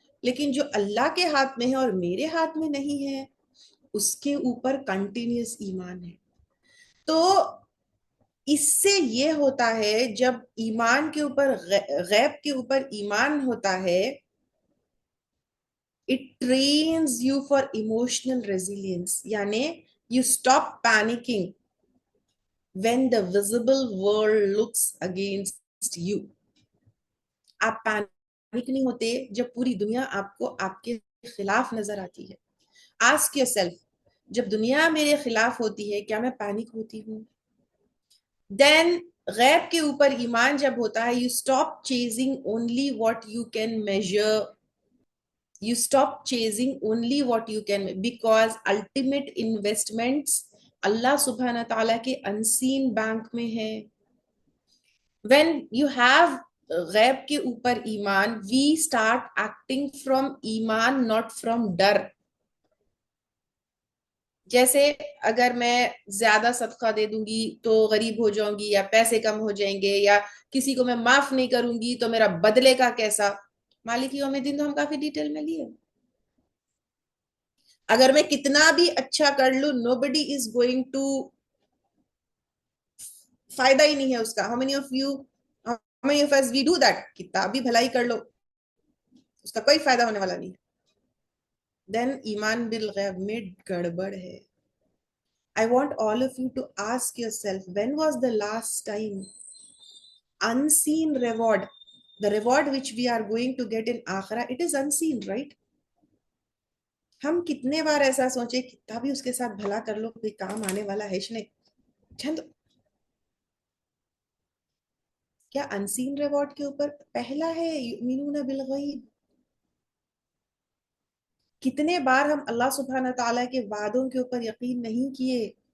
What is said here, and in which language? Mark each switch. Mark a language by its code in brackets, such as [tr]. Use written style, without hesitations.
[ur] لیکن جو اللہ کے ہاتھ میں ہے اور میرے ہاتھ میں نہیں ہے اس کے اوپر کنٹینیوس ایمان ہے. تو اس سے یہ ہوتا ہے جب ایمان کے اوپر غیب کے اوپر ایمان ہوتا ہے, [en] it trains you for emotional resilience. [ur] یعنی [en] you stop panicking when the visible world looks against you. [ur] آپ پینک نہیں ہوتے جب پوری دنیا آپ کو آپ کے خلاف نظر آتی ہے. [en] Ask yourself, [ur] جب دنیا میرے خلاف ہوتی ہے کیا میں پینک ہوتی ہوں؟ [en] Then [ur] غیب کے اوپر ایمان جب ہوتا ہے, [en] you stop chasing only what you can measure. You stop chasing only what you can, because ultimate investments [ur] اللہ سبحانہ تعالیٰ کے [en] unseen [ur] بینک میں ہے. [en] When you have [ur] غیب کے اوپر ایمان, [en] we start acting from ایمان, not from ڈر. [ur] جیسے اگر میں زیادہ صدقہ دے دوں گی تو غریب ہو جاؤں گی, یا پیسے کم ہو جائیں گے, یا کسی کو میں معاف نہیں کروں گی تو میرا بدلے کا کیسا. مالک یوم الدین تو ہم کافی ڈیٹیل میں لیے. اگر میں کتنا بھی اچھا کر لوں, [en] nobody is going to, [ur] فائدہ ہی نہیں ہے اس کا. [en] how many of us we do that, [ur] کتنا بھی بھلائی کر لو اس کا کوئی فائدہ ہونے والا نہیں. [en] then [ur] ایمان بالغیب میں گڑبڑ ہے. [en] I want all of you to ask yourself, when was the last time unseen reward, the reward which we are going to get in Akhirah, it is unseen, right? [ur] ہم کتنے بار ایسا سوچے کتنا بھی اس کے ساتھ بھلا کر لو کوئی کام آنے والا ہے نہیں. چند کیا انسین ریوارڈ کے اوپر پہلا ہے یؤمنون بالغیب. کتنے بار ہم اللہ سبحانہ تعالیٰ کے وعدوں کے اوپر یقین نہیں کیے.